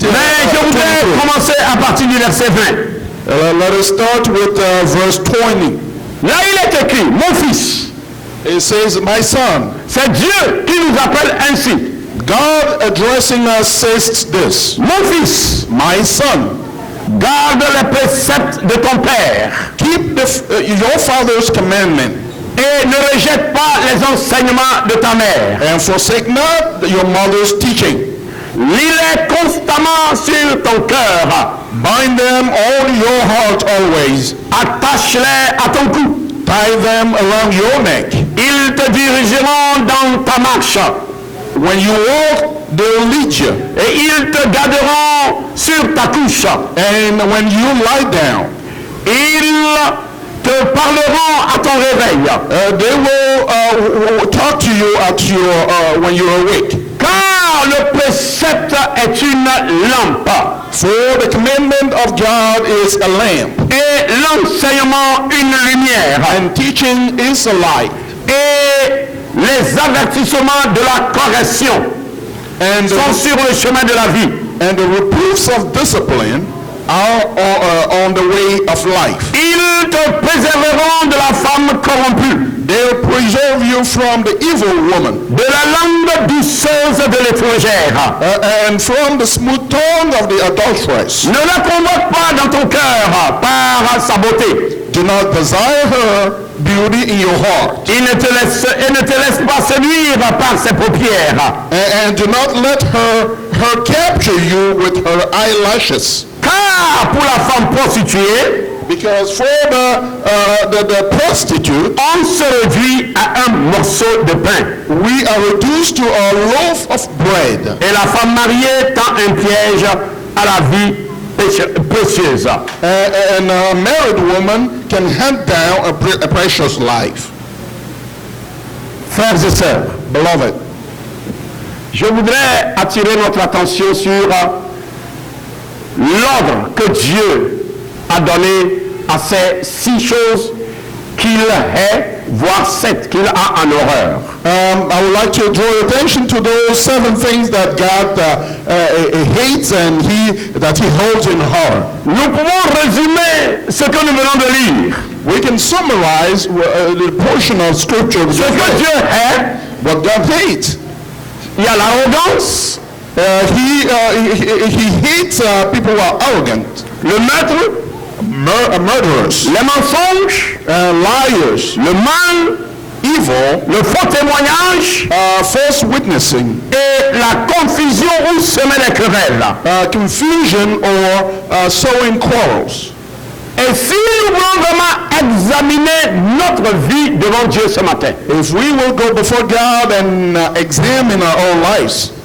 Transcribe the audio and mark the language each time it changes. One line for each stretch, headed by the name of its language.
French: Mais je voudrais commencer à partir du verset 20.
English: Let us start with verse 20.
French: Là il est écrit, mon fils.
English: It says, my son.
French: C'est Dieu qui nous appelle ainsi.
English: God addressing us says this.
French: Mon fils,
English: my son.
French: Garde les préceptes de ton père.
English: Keep your father's commandment.
French: Et ne rejette pas les enseignements de ta mère.
English: And forsake not your mother's teaching.
French: Lis-les constamment sur ton cœur.
English: Bind them on your heart always.
French: Attache-les à ton cou.
English: Tie them around your neck.
French: Ils te dirigeront dans ta marche.
English: When you walk, they'll lead you.
French: Et ils te garderont sur ta couche.
English: And when you lie down,
French: ils te parleront à ton réveil.
English: They will talk to you at your when you're awake.
French: Car le précepte est une lampe.
English: For the commandment of God is a lamp.
French: Et l'enseignement une lumière.
English: And teaching is a light.
French: Et les avertissements de la correction sont sur le chemin de la vie.
English: And the reproofs of discipline are on the way of life.
French: Ils te préserveront de la femme corrompue.
English: They'll preserve you from the evil woman.
French: De la langue douceuse de l'étrangère.
English: And from the smooth tongue of the adulteress.
French: Ne la convoque pas dans ton cœur par sa beauté.
English: Do not desire her beauty in your heart.
French: Et ne te laisse pas séduire par ses paupières.
English: And do not let her capture you with her eyelashes.
French: Car pour la femme prostituée,
English: because for the prostitute,
French: on se réduit à un morceau de pain.
English: We are reduced to a loaf of bread.
French: Et la femme mariée tend un piège à la vie précieuse.
English: And a married woman can hand down a precious life.
French: Frères et sœurs,
English: beloved,
French: je voudrais attirer notre attention sur l'ordre que Dieu a donné à ces 6 choses qu'il hait, voire 7 qu'il a en horreur.
English: I would like to draw attention to those 7 things that God hates and that he holds in horror.
French: Nous pouvons résumer ce que nous venons de lire.
English: We can summarize the portion of scripture.
French: Ce que Dieu hait,
English: what God hates.
French: Il y a l'arrogance.
English: He hates people who are arrogant.
French: Le meurtre.
English: Murderers.
French: Les mensonges.
English: Liars.
French: Le mal.
English: Evil.
French: Le faux témoignage.
English: False witnessing.
French: Et la confusion ou semer les querelles.
English: Confusion or sowing quarrels.
French: Et si nous voulons vraiment examiner notre vie devant Dieu ce matin,
English: if we will go before God and examine our own lives,